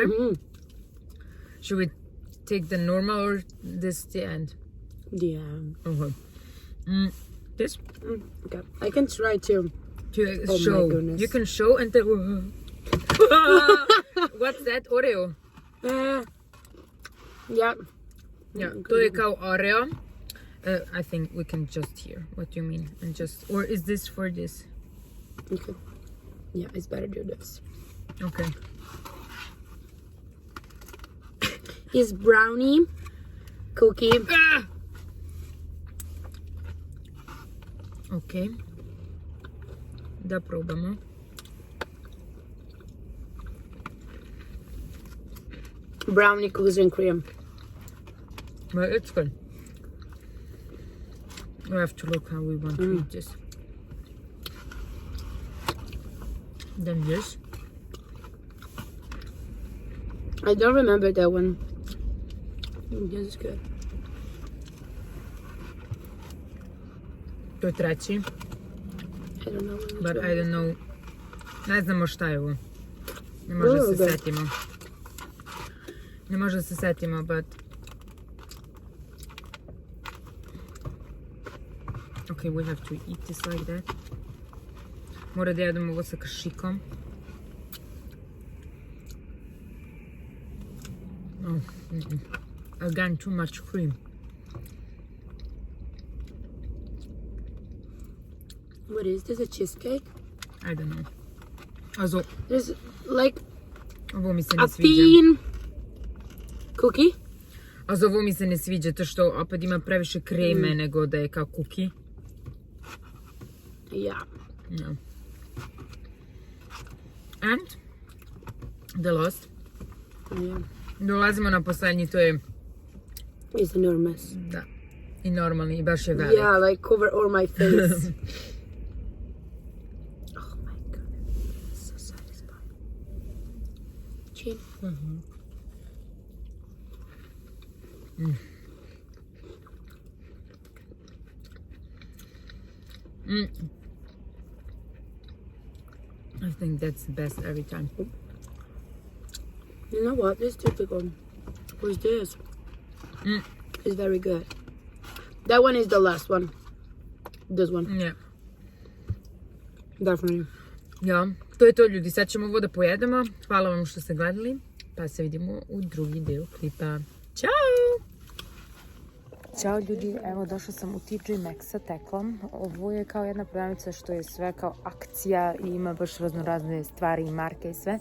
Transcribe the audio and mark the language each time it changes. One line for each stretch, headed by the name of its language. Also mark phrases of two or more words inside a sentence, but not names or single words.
English: Should we take the normal or this the end? Yeah. Okay. This? Okay. I can try too. To Oh my show. goodness. You can show and then... What's that? Oreo? Yeah.
Serbian: Yeah, to je kao Oreo.
English: I think we can just hear what you mean. And just... Or is this for this? Okay. Yeah, it's better to do this. Okay. Is brownie cookie. Ok.
Serbian: Da probamo.
English: Brownie cookies and cream. But it's good. We have to look how we want to eat this. Then this. I don't remember that one. This is good.
Serbian: To je treći.
English: I don't know. But I don't know.
Serbian: Ne znamo šta je ovo. Ne može da se Dobro. setimo. Ne može da se setimo,
English: but... Okay, we have to eat this like that.
Serbian: Mora da jedemo ovo sa kašikom.
English: Oh, again, too much cream. What is this? A cheesecake? I don't know. Also, There's like
Serbian: ovo mi se
English: a
Serbian: ne sviđa.
English: thin cookie. Also,
Serbian: ovo mi se ne sviđa, to što opet ima previše kreme nego da je kao kuki.
English: Yeah. No. And the last. Yeah.
Serbian: Dolazimo na poslednji, to je,
English: It's enormous.
Serbian: da, i normalni, i baš je velik.
English: Yeah, like cover all my face. Oh my god. So satisfying. Chin. I think that's the best every time. You know what? This is typical. What's this? It's very good. That one is the last one. This one. Yeah. Definitely.
Serbian: Ja, to je to ljudi, sad ćemo ovo da pojedemo. Hvala vam što ste gledali, pa se vidimo u drugi deo klipa. Ćao! Ćao ljudi, evo došla sam u TJ Maxx sa teklom. Ovo je kao jedna prodavnica što je sve kao akcija i ima baš raznorazne stvari i marke i sve.